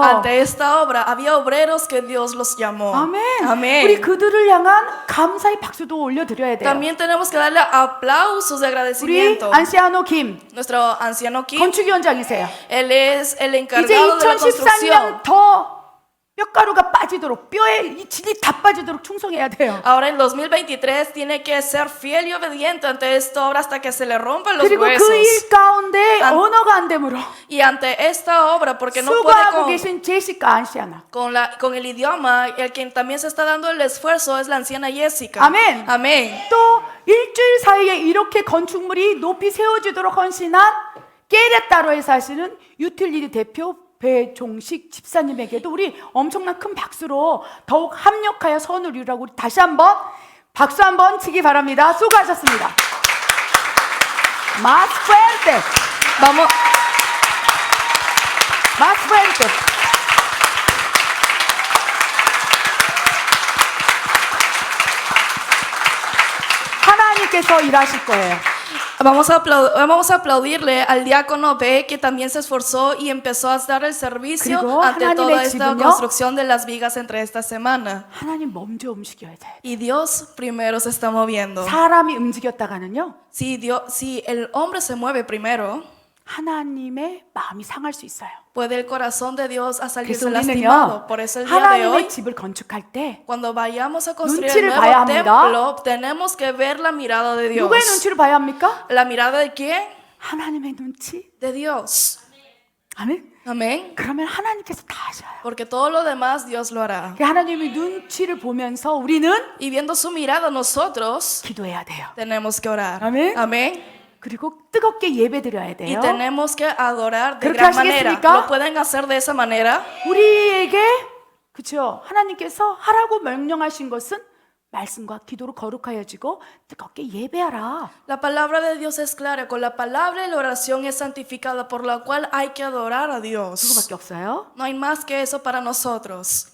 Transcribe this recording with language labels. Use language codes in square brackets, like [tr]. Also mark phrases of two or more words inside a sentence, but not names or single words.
[es] Ante esta obra había obreros que Dios los llamó. [ko] 아멘. [es] Amén. [ko] 우리 그들을 향한 감사의 박수도 올려드려야 돼요. [es] También tenemos que darle aplausos de [ko] 우리 [es] agradecimiento. [ko] 안시아노 김 [es] Nuestro anciano Kim, [ko] 건축위원장이세요. [es] él es el [ko] 이제 [es] encargado de la construcción. [ko] 2013년 더 뼈가루가 빠지도록 뼈에 이 질이 다 빠지도록 충성해야 돼요. [es] Ahora en 2023 tiene que ser fiel y obediente ante esta obra hasta que se le rompan los [ko] 그리고 [es] huesos. [ko] 그 일 가운데 안- 언어가 안 되므로 [es] Y ante esta obra, porque no puede [ko] 수고하고 계신 제시카 안시아나. [es] con el idioma, el quien también se está dando el esfuerzo es la anciana Jessica. Amén. Amén. [ko] 또 일주일 사이에 이렇게 건축물이 높이 세워지도록 헌신한 깨레따로에서 하시는 유틸리티 대표 배종식 집사님에게도 우리 엄청난 큰 박수로 더욱 합력하여 선을 이루라고 우리 다시 한번 박수 한번 치기 바랍니다. 수고하셨습니다. [es] Más fuerte, Vamos, más fuerte. [ko] 하나님께서 일하실 거예요. [es] Vamos a aplaudirle al diácono B, que también se esforzó y empezó a dar el servicio [ko] 그리고 [es] ante [ko] 하나님의 [es] toda esta [ko] 집은요? [es] construcción de las vigas entre esta semana. [ko] 하나님 먼저 움직여야 돼. [es] Y Dios primero se está moviendo. [ko] 사람이 움직였다가는요, [es] Si el hombre se mueve primero, [ko] 하나님의 마음이 상할 수 있어요. [es] puede el corazón de Dios a [ko] 그래서 [es] salirse [ko] 우리는요, [es] lastimado. Por eso el día de hoy, [ko] 하나님의 집을 건축할 때 [es] cuando vayamos a construir [ko] 눈치를 [es] el [ko] 봐야 [es] nuevo [ko] 합니다. [es] templo, tenemos que ver la mirada de Dios. [ko] 누구의 눈치를 봐야 합니까? [es] ¿La mirada de quién? [ko] 하나님의 눈치. [es] De Dios. [ko] 아멘. [es] Amén. [ko] 그러면 하나님께서 다 하셔요. [es] Porque todo lo demás Dios lo hará. [ko] 하나님의 눈치를 보면서 우리는 [es] Y viendo su mirada, nosotros [ko] 기도해야 돼요. [es] tenemos que orar. Amén. Amén. [ko] 그리고 뜨겁게 예배 드려야 [es] Y [ko] 돼요. [es] tenemos que adorar de [ko] ¿그렇게 [es] gran manera. [ko] 하시겠습니까? [es] ¿Lo pueden hacer de esa manera? [ko] 우리에게 그렇죠. 하나님께서 하라고 명령하신 것은 말씀과 기도로 거룩하여지고 뜨겁게 예배하라. [es] La palabra de Dios es clara. Con la palabra y la oración es santificada, por la cual hay que adorar a Dios. [ko] 그거밖에 없어요. [es] No hay más que eso para nosotros.